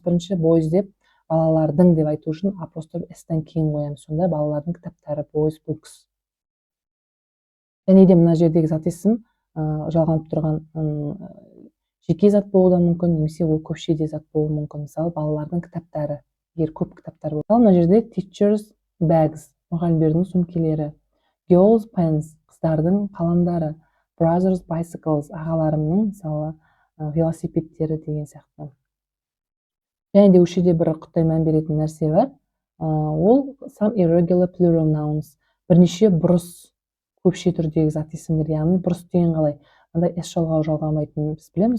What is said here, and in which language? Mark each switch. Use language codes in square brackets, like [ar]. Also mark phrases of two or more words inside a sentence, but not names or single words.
[kk] Бірінші boys деп, балалардың деп айту үшін апостроф s-тен кейін қоямыз. Сонда балалардың кітаптары, [en] boys books. [kk] Және де мына жердегі зат есім жалғанып тұрған жеке зат болуы да мүмкін, немесе ол көпшеде зат болуы мүмкін. Мысалы, балалардың кітаптары, егер көп кітаптар болса. Мына жерде [en] teachers bags, [kk] мұғалімдердің сөмкелері, [en] girls pens, [kk] қыздардың қаламдары, [en] brothers bicycles, [kk] ағаларымның, мысалы, велосипедтері деген сияқты. Және де өшеде бір құттай мән беретін нәрсе бар. Ол [en] some irregular plural nouns, [kk] бірнеше бұрыс көпше түрдегі зат есімдер, яғни бұрыс деген қалай? Мындай s жалғау жалғамайтынын біз білеміз.